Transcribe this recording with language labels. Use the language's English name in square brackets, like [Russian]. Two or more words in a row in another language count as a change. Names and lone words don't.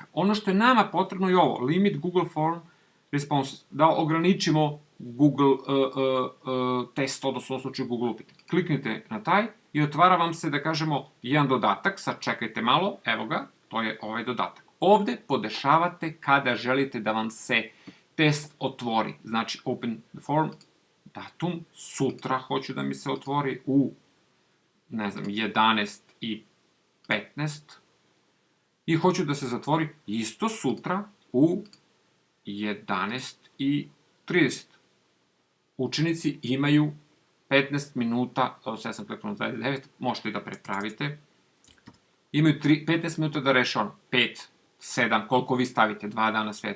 [Serbian] Ono što je nama potrebno je ovo, [English] limit Google Form responses, [Serbian] da ograničimo Google test, odnosno u slučaju Google upitnik. Kliknite na taj i otvara vam se, da kažemo, jedan dodatak, sad čekajte malo, evo ga, to je ovaj dodatak. Ovde podešavate kada želite da vam se test otvori, znači [English] open the form, [Serbian] datum, sutra hoću da mi se otvori u, ne znam, 11:15 i hoću da se zatvori isto sutra u 11:30. Učenici imaju 15 minuta, ja sam kliknuo na 29, možete i da prepravite, imaju 15 minuta da reše ono, 5, 7, koliko vi stavite, 2 dana svejedno.